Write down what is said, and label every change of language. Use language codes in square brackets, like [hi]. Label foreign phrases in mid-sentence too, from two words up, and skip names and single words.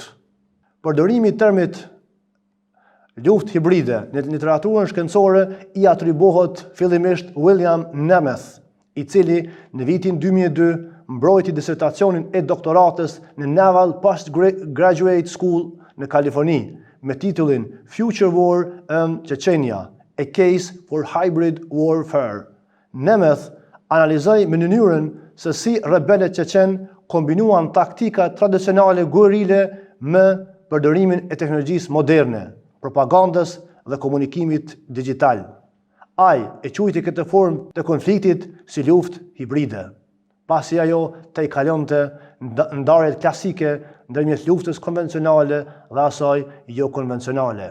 [sq] Përdorimi i termit luftë hibride në literaturën shkencore i atribuohet fillimisht William Nemeth, i cili në vitin 2002 mbrojti disertacionin e doktoratës në Naval Postgraduate School në Kaliforni me titullin Future War in Chechnya, a Case for Hybrid Warfare. Nemeth analizoi në mënyrën se si rebelët çeçen kombinuan taktika tradicionale guerile me përdorimin e teknologjisë moderne, propagandës dhe komunikimit digital. Ai e quajti këtë formë të konfliktit si luftë hibride, pasi ajo të i kalonte ndarjet klasike ndërmjet luftës konvencionale dhe asaj jo konvencionale.